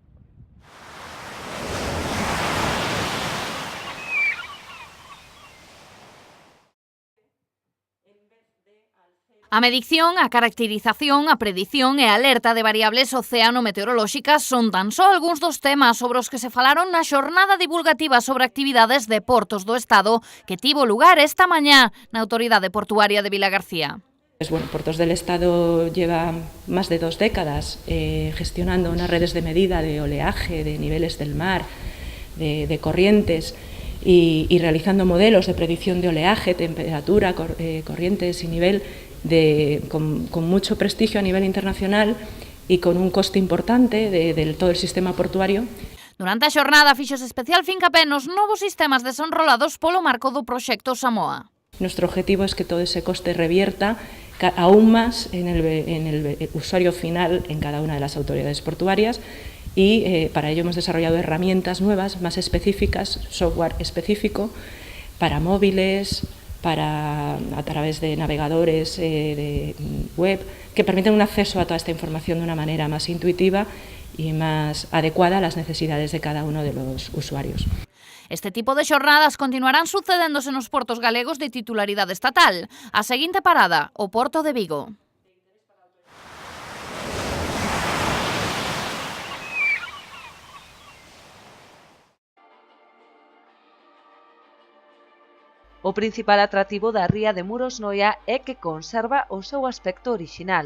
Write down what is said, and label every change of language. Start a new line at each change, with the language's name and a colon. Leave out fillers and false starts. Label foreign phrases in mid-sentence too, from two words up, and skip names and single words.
Galician: A medición, a caracterización, a predición e a alerta de variables oceano-meteorolóxicas son tan só algúns dos temas sobre os que se falaron na xornada divulgativa sobre actividades de portos do Estado que tivo lugar esta mañá na Autoridade Portuaria de Vilagarcía.
Spanish: Bueno, Portos del Estado lleva más de 2 décadas gestionando unas redes de medida de oleaje, de niveles del mar, de corrientes y realizando modelos de predicción de oleaje, temperatura, corrientes y nivel con mucho prestigio a nivel internacional y con un coste importante de todo el sistema portuario.
Galician: Durante a xornada fixose especial fincapé nos novos sistemas desenrolados polo marco do proxecto Samoa.
Spanish: Nuestro objetivo es que todo ese coste revierta aún más en el usuario final en cada una de las autoridades portuarias, y para ello hemos desarrollado herramientas nuevas, más específicas, software específico para móviles, a través de navegadores de web, que permiten un acceso a toda esta información de una manera más intuitiva y más adecuada a las necesidades de cada uno de los usuarios.
Galician: Este tipo de xornadas continuarán sucedéndose nos portos galegos de titularidade estatal. A seguinte parada, o Porto de Vigo. O principal atractivo da ría de Muros Noia é que conserva o seu aspecto orixinal.